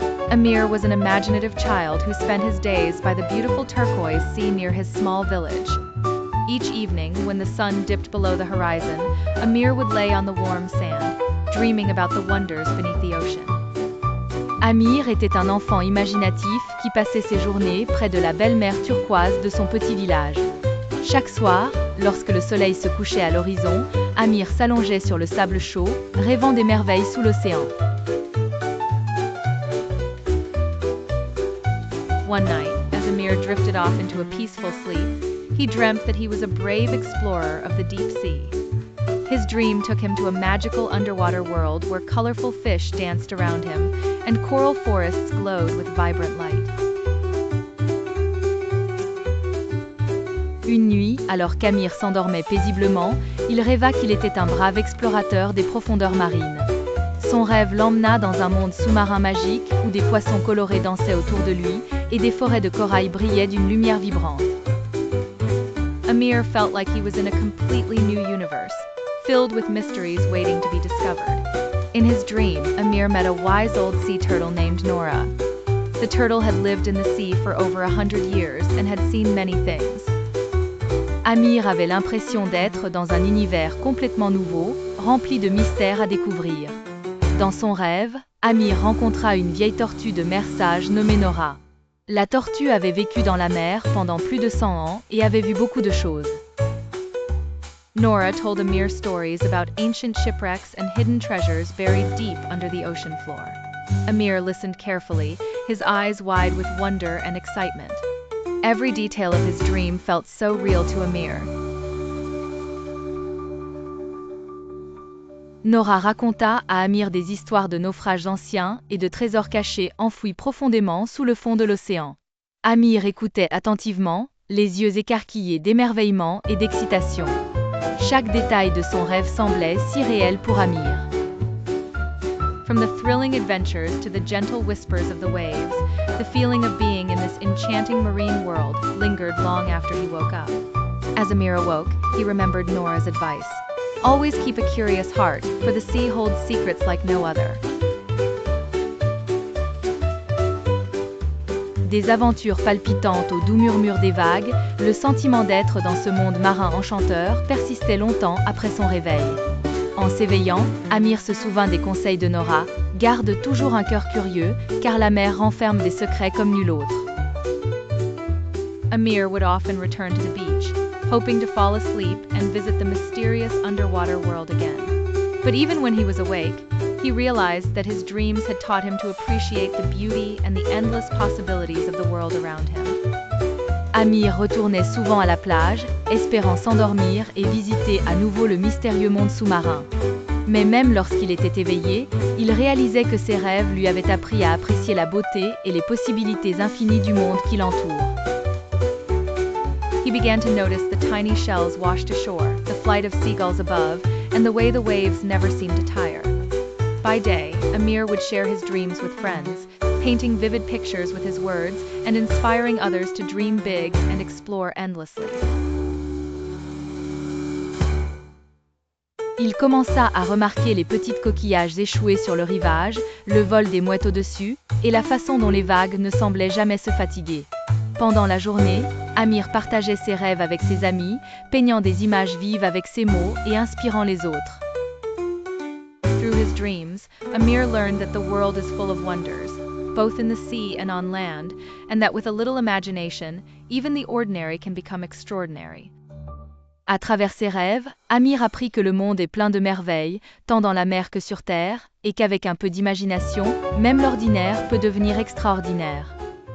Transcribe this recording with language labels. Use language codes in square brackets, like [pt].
[en] Amir was an imaginative child who spent his days by the beautiful turquoise sea near his small village. Each evening, when the sun dipped below the horizon, Amir would lay on the warm sand, dreaming about the wonders beneath the ocean. [fr] Amir était un enfant imaginatif qui passait ses journées près de la belle mer turquoise de son petit village. Chaque soir, lorsque le soleil se couchait à l'horizon, Amir s'allongeait sur le sable chaud, rêvant des merveilles sous l'océan. [en] One night, as Amir drifted off into a peaceful sleep, he dreamt that he was a brave explorer of the deep sea. His dream took him to a magical underwater world where colorful fish danced around him and coral forests glowed with vibrant light. [fr] Une nuit, alors qu'Amir s'endormait paisiblement, il rêva qu'il était un brave explorateur des profondeurs marines. Son rêve l'emmena dans un monde sous-marin magique où des poissons colorés dansaient autour de lui et des forêts de corail brillaient d'une lumière vibrante. [en] Amir felt like he was in a completely new universe, filled with mysteries waiting to be discovered. In his dream, Amir met a wise old sea turtle named Nora. The turtle had lived in the sea for over 100 years and had seen many things. [fr] Amir avait l'impression d'être dans un univers complètement nouveau, rempli de mystères à découvrir. Dans son rêve, Amir rencontra une vieille tortue de mer sage nommée Nora. La tortue avait vécu dans la mer pendant plus de 100 ans et avait vu beaucoup de choses. [en] Nora told Amir stories about ancient shipwrecks and hidden treasures buried deep under the ocean floor. Amir listened carefully, his eyes wide with wonder and excitement. Every detail of his dream felt so real to Amir. [fr] Nora raconta à Amir des histoires de naufrages anciens et de trésors cachés enfouis profondément sous le fond de l'océan. Amir écoutait attentivement, les yeux écarquillés d'émerveillement et d'excitation. Chaque détail de son rêve semblait si réel pour Amir. [en] From the thrilling adventures to the gentle whispers of the waves, the feeling of being in this enchanting marine world lingered long after he woke up. As Amir awoke, he remembered Nora's advice. Always keep a curious heart, for the sea holds secrets like no other. [fr] Des aventures palpitantes au doux murmure des vagues, le sentiment d'être dans ce monde marin enchanteur persistait longtemps après son réveil. En s'éveillant, Amir se souvint des conseils de Nora, « Garde toujours un cœur curieux, car la mer renferme des secrets comme nul autre. » [en] Amir would often return to the beach, hoping to fall asleep and visit the mysterious underwater world again. But even when he was awake, he realized that his dreams had taught him to appreciate the beauty and the endless possibilities of the world around him. [fr] Amir retournait souvent à la plage, espérant s'endormir et visiter à nouveau le mystérieux monde sous-marin. Mais même lorsqu'il était éveillé, il réalisait que ses rêves lui avaient appris à apprécier la beauté et les possibilités infinies du monde qui l'entoure. [en] He began to notice the tiny shells washed ashore, the flight of seagulls above, and the way the waves never seemed to tire. By day, Amir would share his dreams with friends, painting vivid pictures with his words and inspiring others to dream big and explore endlessly. [fr] Il commença à remarquer les petites coquillages échoués sur le rivage, le vol des mouettes au-dessus, et la façon dont les vagues ne semblaient jamais se fatiguer. Pendant la journée, Amir partageait ses rêves avec ses amis, peignant des images vives avec ses mots et inspirant les autres. [en] Through his dreams, Amir learned that the world is full of wonders, both in the sea and on land, and that with a little imagination, even the ordinary can become extraordinary. [fr] À travers ses rêves, Amir apprit que le monde est plein de merveilles, tant dans la mer que sur terre, et qu'avec un peu d'imagination, même l'ordinaire peut devenir extraordinaire.